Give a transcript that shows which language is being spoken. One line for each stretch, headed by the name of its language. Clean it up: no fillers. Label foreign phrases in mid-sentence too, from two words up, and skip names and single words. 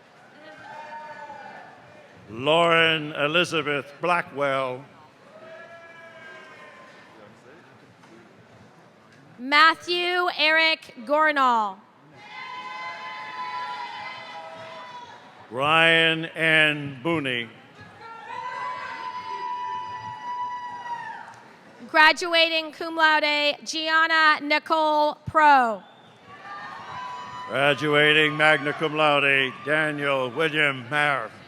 English: Lauren Elizabeth Blackwell. Matthew Eric Gornall. Ryan N. Booney. Graduating
Latin: cum laude,
English: Gianna Nicole Pro.
Latin: Graduating magna cum laude,
English: Daniel William Mayer.